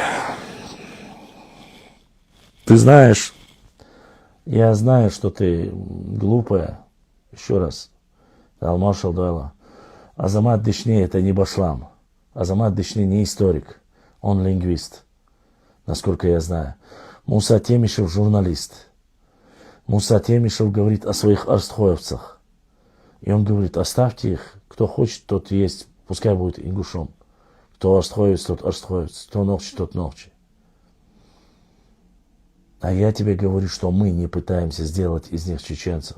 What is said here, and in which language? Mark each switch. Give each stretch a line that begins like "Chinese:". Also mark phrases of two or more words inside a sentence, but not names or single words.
Russian: Ты знаешь, я знаю, что ты глупая. Еще раз. Алмашал Дуэла. Азамат Дишни это не башлам. Азамат Дишни не историк. Он лингвист. Насколько я знаю. Муса Темишев журналист. Муса Темишев говорит о своих арстхоевцах. И он говорит, оставьте их. Кто хочет, тот есть. Пускай будет ингушом. Кто арстхоевец, тот арстхоевец. Кто нохчи, тот нохчи. А я тебе говорю, что мы не пытаемся сделать из них чеченцев.